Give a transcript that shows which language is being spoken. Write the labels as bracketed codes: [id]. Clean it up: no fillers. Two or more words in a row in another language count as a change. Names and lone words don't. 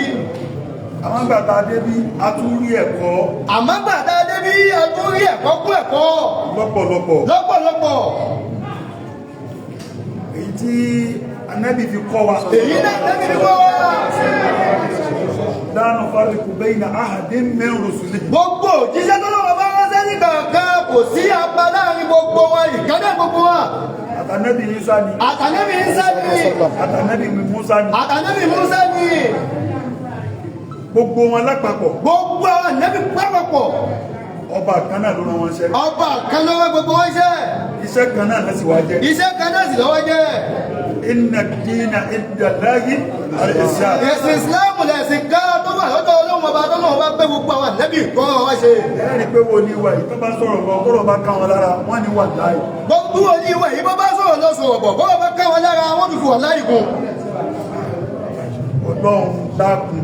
[yo] àmọ́ gbàtà débí a tún rí ẹ̀kọ́. àmọ́ gbàtà débí a tún rí ẹ̀kọ́ kún ẹ̀kọ́. lọ́pọ̀lọpọ̀. èyí tí Ànábì fi kọ́ wa. èyí náà Ànábì fi kọ́ wa. [ar] لا نفرق بين أحد من رسله. [yo] gbogbo òjíṣẹ́ tó lọ́wọ́ bá ránṣẹ́ ní kankan kò sí apá láàrin gbogbo wọn ìkádẹ́ gbogbo wọn. Àtànẹ́bì Ìsá ni. Àtànẹ́bì Ìsá ni. Àtànẹ́bì Mùsá ni. Àtànẹ́bì Mùsá ni. gbogbo wọn lápapọ̀. gbogbo àwọn ànẹ́bì pápapọ̀. ọba kan náà ló rán wọn ṣẹ́. ọba kan ló rán gbogbo wọn ṣẹ́. iṣẹ́ kan náà ló sì wá jẹ́. iṣẹ́ kan náà sì lọ́wọ́ jẹ́. [ar] إن الدين عند الله الإسلام. [yo] ẹ̀sìn ìsìláàmù lẹ̀sìn ká tó wà lọ́dọ̀ ọlọ́run ọba tó náà wá pé gbogbo àwọn ànábì kan wá ṣe. ẹ̀rí pé wo ni ìwà yìí tó bá sọ̀rọ̀ bọ̀ kọ́rọ̀ bá ká wọn lára wọ́n ní wà láì. gbogbo wo ni ìwà yìí bó bá sọ̀rọ̀ lọ sọ̀rọ̀ bọ̀ kọ́rọ̀ bá ká wọn lára wọ́n tún fi wà láì kún. ọlọ́run dákun.